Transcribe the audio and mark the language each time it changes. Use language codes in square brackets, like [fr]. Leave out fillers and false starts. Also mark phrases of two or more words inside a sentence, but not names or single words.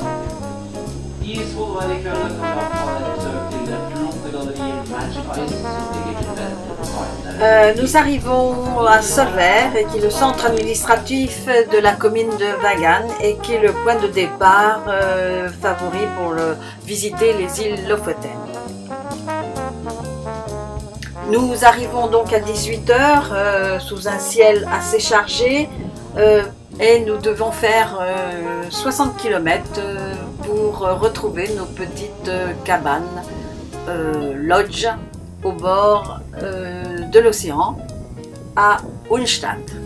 [no] I Svolvær i kveld kan vi ha besøk til det flotte galleriet Magic Ice, som ligger til venstre. [fr] Nous arrivons à Solvær, qui est le centre administratif de la commune de Vagan et qui est le point de départ favori pour visiter les îles Lofoten. Nous arrivons donc à 18 h sous un ciel assez chargé et nous devons faire 60 km pour retrouver nos petites cabanes, lodge au bord de l'océan à Unstadt.